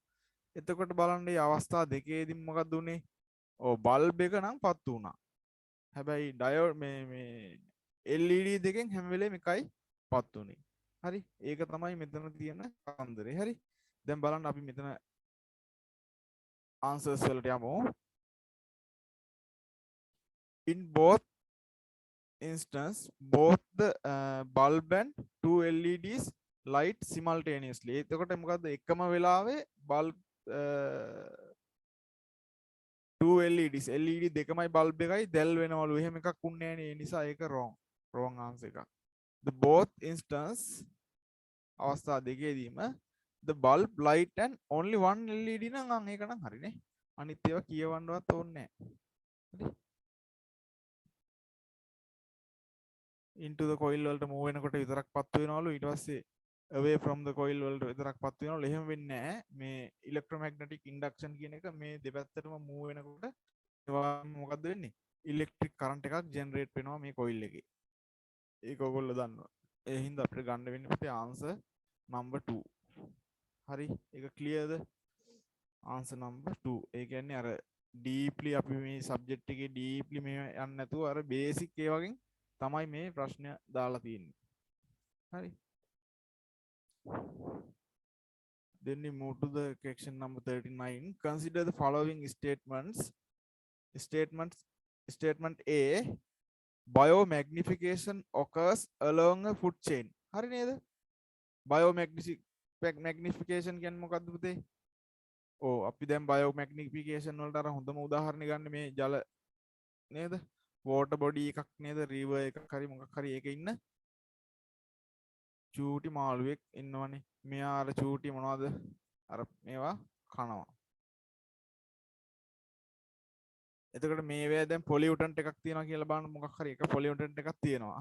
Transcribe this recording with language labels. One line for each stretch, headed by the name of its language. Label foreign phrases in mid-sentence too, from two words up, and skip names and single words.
Sinhala: එතකොට බලන්න මේ අවස්ථා දෙකේදී මොකක්ද උනේ? ඔව් බල්බ් එක නම් පත් වුණා. හැබැයි ඩයෝඩ් මේ LED දෙකෙන් හැම වෙලේම එකයි පත් උනේ. හරි. ඒක තමයි මෙතන තියෙන කන්දරේ. හරි. දැන් බලන්න අපි මෙතන answers වලට යමු.
English: In both instance both the bulb and two LEDs light simultaneously.
Sinhala: එතකොට මොකද්ද එකම වෙලාවේ
English: bulb two LEDs LED
Sinhala: දෙකමයි bulb එකයි දැල් වෙනවලු. එහෙම එකක් උන්නේ නැහැ නේ. ඒ නිසා ඒක
English: wrong answer
Sinhala: එකක්.
English: The both instance
Sinhala: අවස්ථා දෙකේදීම
English: the bulb light and only one LED
Sinhala: නම් ඒක නම් හරිනේ. අනිත් ඒවා කියවන්නවත් ඕනේ නැහැ. හරි.
English: into the coil
Sinhala: වලට move වෙනකොට විතරක් පත් වෙනවලු. ඊට පස්සේ
English: away from the coil
Sinhala: වලට විතරක් පත් වෙනවලු. එහෙම වෙන්නේ නැහැ. මේ
English: electromagnetic induction
Sinhala: කියන එක මේ දෙපැත්තටම move වෙනකොට ඒවා මොකද්ද වෙන්නේ?
English: electric current
Sinhala: එකක් generate වෙනවා මේ coil එකේ. ඒක ඔයගොල්ලෝ දන්නවා. ඒ හින්දා අපිට ගන්න වෙන්නේ පුතේ
English: answer number 2.
Sinhala: හරි. ඒක clearද?
English: answer number 2.
Sinhala: ඒ කියන්නේ අර deeply අපි මේ subject එකේ deeply මේ යන්නේ නැතුව අර basic ඒ වගේ තමයි මේ ප්‍රශ්නය දාලා තියෙන්නේ. හරි.
English: Then we move to the question number 39. Consider the following statements. Statement A. Biomagnification occurs along a food chain.
Sinhala: හරි නේද? Biomagnification කියන්නේ මොකද්ද පුතේ? ඔව් අපි දැන් biomagnification වලට අර හොඳම උදාහරණය ගන්න මේ ජල නේද?
English: water body
Sinhala: එකක් නේද? river එකක් හරි මොකක් හරි ඒකේ ඉන්න චූටි මාළුවෙක් ඉන්නවනේ. මෙයා අර චූටි මොනවද? අර මේවා කනවා. එතකොට මේවැය දැන් පොලියුටන්ට් එකක් තියෙනවා කියලා බලන්න මොකක් හරි එක පොලියුටන්ට් එකක් තියෙනවා.